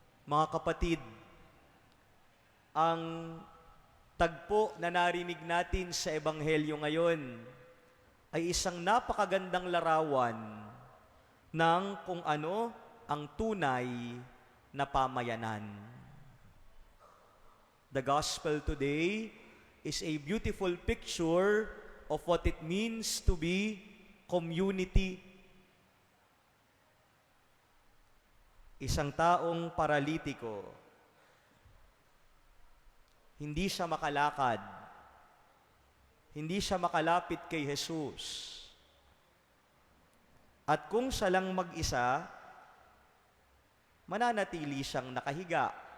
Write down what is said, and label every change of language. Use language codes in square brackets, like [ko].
[tl] Mga kapatid, ang tagpo na narinig natin sa Ebanghelyo ngayon ay isang napakagandang larawan ng kung ano ang tunay na pamayanan. [en] The gospel today is a beautiful picture of what it means to be community. [tl] Isang taong paralitiko, hindi siya makalakad, hindi siya makalapit kay Jesus. At kung siya lang mag-isa, mananatili siyang nakahiga.